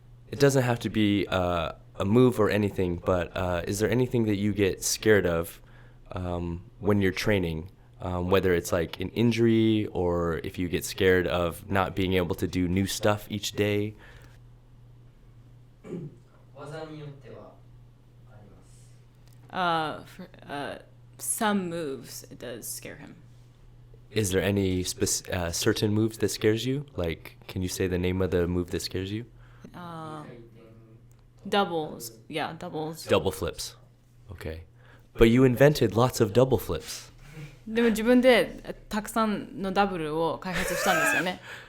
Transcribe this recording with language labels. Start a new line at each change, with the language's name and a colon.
English: It doesn't have to be a move or anything, but is there anything that you get scared of when you're training? Whether it's like an injury or if you get scared of not being able to do new stuff each day.
Japanese: 技によってはあります
English: Some moves, it does scare him. Is there any certain moves that scares you? Like, can you say the name of the move that scares you?
Japanese: 回転
English: Doubles. Yeah, doubles. Double flips. Okay. But you invented lots of double flips.
Japanese: でも自分でたくさんのダブルを開発したんですよね。